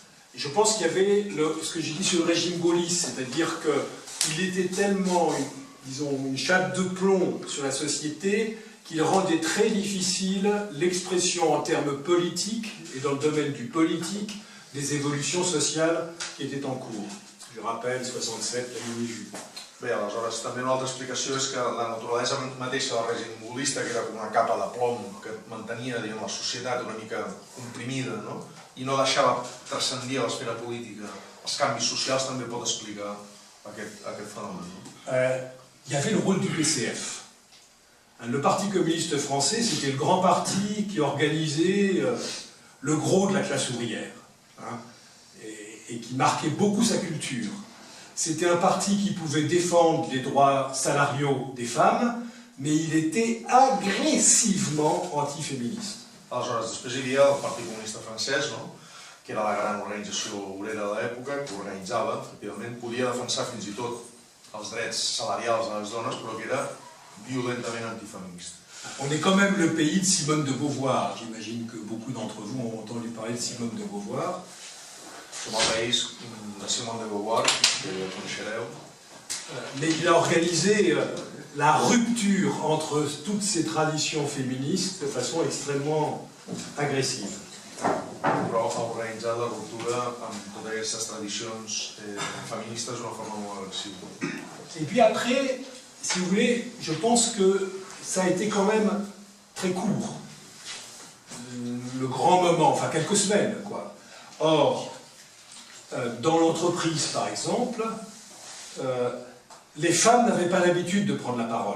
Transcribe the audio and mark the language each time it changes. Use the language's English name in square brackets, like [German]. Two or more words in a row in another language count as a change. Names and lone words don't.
[French] Je pense qu'il y avait ce que j'ai dit sur le régime gaulliste, c'est-à-dire qu'il était tellement, disons, une chape de plomb sur la société qu'il rendait très difficile l'expression en termes politiques et dans le domaine du politique des évolutions sociales qui étaient en cours. Je rappelle 67, la mini-jupe. [Catalan] Bé, aleshores, també una altra explicació és que la naturalesa mateixa del règim gaullista, que era com una capa de plom que mantenia, diguem, la societat una mica comprimida, no? I no deixava transcendir a l'esfera política. Els canvis socials també pot explicar aquest fenomen. [French] Il y avait le rôle du PCF. Le Parti communiste français, c'était le grand parti qui organisait le gros de la classe ouvrière, hein, et qui marquait beaucoup sa culture. C'était un parti qui pouvait défendre les droits salariaux des femmes, mais il était agressivement antiféministe. [Catalan] Aleshores, després hi havia el Partit Comunista Francès, no?, que era la gran organització obrera de l'època, que organitzava, efectivament, podia defensar fins i tot els drets salarials de les dones, però que era violentament antiféministe. [French] On est quand même le pays de Simone de Beauvoir. J'imagine que beaucoup d'entre vous ont entendu parler de Simone de Beauvoir. [Catalan] Som el país de Simone de Beauvoir, que coneixereu. [French] Mais il a organisé la rupture entre toutes ces traditions féministes de façon extrêmement agressive. [Catalan] Però ha organitzat la ruptura amb totes aquestes tradicions feministes d'una forma molt agressiva. [French] Et puis après, si vous voulez, je pense que ça a été quand même très court. Le grand moment, enfin quelques semaines, quoi. Or, dans l'entreprise, par exemple, les femmes n'avaient pas l'habitude de prendre la parole.